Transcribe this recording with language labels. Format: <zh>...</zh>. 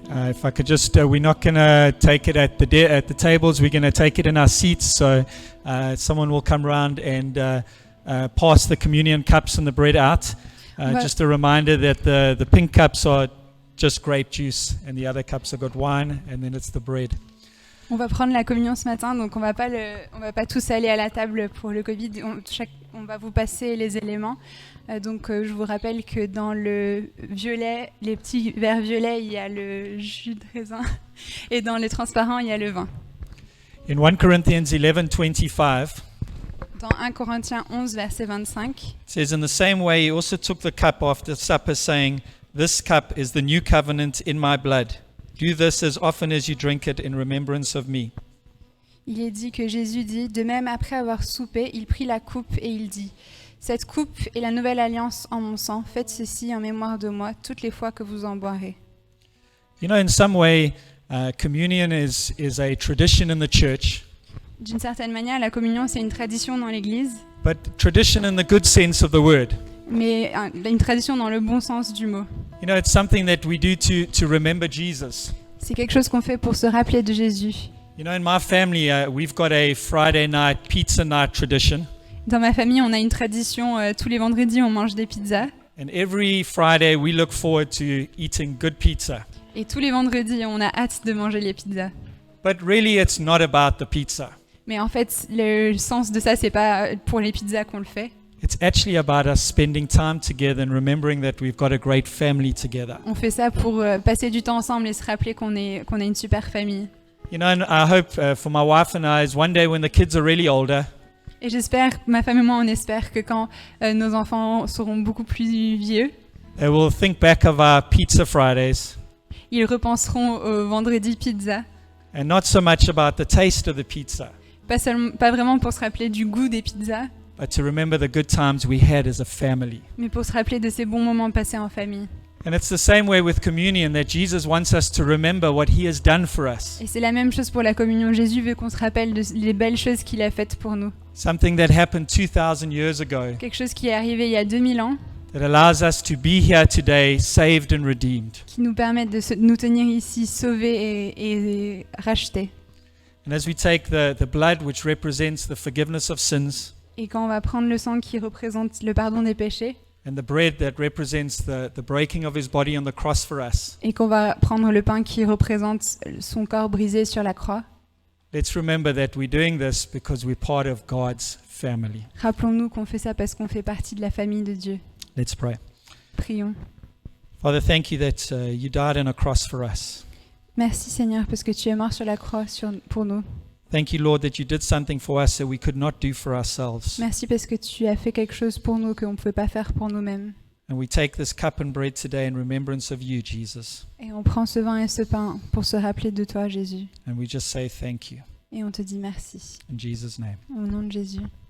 <en>If I could just, we're not going to take it at the tables. We're going to take it in our seats. So someone will come around and pass the communion cups and the bread out. Right. Just a reminder that the pink cups are just grape juice, and the other cups have got wine, and then it's the bread.</en> <fr>On va prendre la communion ce matin, donc on va pas tous aller à la table pour le Covid. On va vous passer les éléments. Donc je vous rappelle que dans le violet, les petits verres violets, il y a le jus de raisin, et dans les transparents, il y a le vin.</fr> <en>In 1 Corinthians 11:25,</en> <fr>Dans 1 Corinthiens 11, verset 25,</fr> <en>it says, "In the same way, he also took the cup after supper, saying, 'This cup is the new covenant in my blood. Do this as often as you drink it in remembrance of me.'"</en> <fr>il est dit que Jésus dit, de même après avoir soupé, il prit la coupe et il dit, cette coupe est la nouvelle alliance en mon sang. Faites ceci en mémoire de moi toutes les fois que vous en boirez.</fr> <en>You know, in some way, communion is a tradition in the church,</en> <fr>D'une certaine manière, la communion, c'est une tradition dans l'Église,</fr> <en>but tradition in the good sense of the word.</en> <fr>mais une tradition dans le bon sens du mot.</fr> <en>You know, it's something that we do to remember Jesus.</en> <fr>C'est quelque chose qu'on fait pour se rappeler de Jésus.</fr> <en>You know, in my family, we've got a Friday night pizza night tradition.</en> <fr>Dans ma famille, on a une tradition, tous les vendredis, on mange des pizzas.</fr> <en>And every Friday, we look forward to eating good pizza.</en> <fr>Et tous les vendredis, on a hâte de manger les pizzas.</fr> <en>But really, it's not about the pizza.</en> <fr>Mais en fait, le sens de ça, c'est pas pour les pizzas qu'on le fait.</fr> <en>It's actually about us spending time together and remembering that we've got a great family together.</en> <fr>On fait ça pour passer du temps ensemble et se rappeler qu'on a une super famille.</fr> <en>You know, and I hope for my wife and I is one day when the kids are really older,</en> <fr>Et j'espère, ma femme et moi, on espère que quand nos enfants seront beaucoup plus vieux,</fr> <en>they will think back of our pizza Fridays</en> <fr>ils repenseront au vendredi pizza.</fr> <en>and not so much about the taste of the pizza,</en> <fr>Pas vraiment pour se rappeler du goût des pizzas,</fr> <en>but to remember the good times we had as a family.</en> <fr>mais pour se rappeler de ces bons moments passés en famille.</fr> <en>And it's the same way with communion, that Jesus wants us to remember what he has done for us.</en> <fr>Et c'est la même chose pour la communion. Jésus veut qu'on se rappelle des belles choses qu'il a faites pour nous.</fr> <en>Something that happened 2,000 years ago</en> <fr>Quelque chose qui est arrivé il y a 2000 ans,</fr> <en>that allows us to be here today, saved and redeemed.</en> <fr>qui nous permet de nous tenir ici sauvés et rachetés.</fr> <en>And as we take the blood which represents the forgiveness of sins,</en> <fr>Et quand on va prendre le sang qui représente le pardon des péchés,</fr> <en>and the bread that represents the breaking of his body on the cross for us,</en> <fr>et qu'on va prendre le pain qui représente son corps brisé sur la croix,</fr> <en>let's remember that we're doing this because we're part of God's family.</en> <fr>rappelons-nous qu'on fait ça parce qu'on fait partie de la famille de Dieu.</fr> <en>Let's pray.</en> <fr>Prions.</fr> <en>Father, thank you that you died on a cross for us.</en> <fr>Merci Seigneur parce que tu es mort sur la croix pour nous.</fr> <en>Thank you, Lord, that you did something for us that we could not do for ourselves.</en> <fr>Merci parce que tu as fait quelque chose pour nous qu'on ne pouvait pas faire pour nous-mêmes.</fr> <en>And we take this cup and bread today in remembrance of you, Jesus.</en> <fr>Et on prend ce vin et ce pain pour se rappeler de toi Jésus.</fr> <en>And we just say thank you</en> <fr>Et on te dit merci.</fr> <en>in Jesus' name.</en> <fr>Au nom de Jésus.</fr>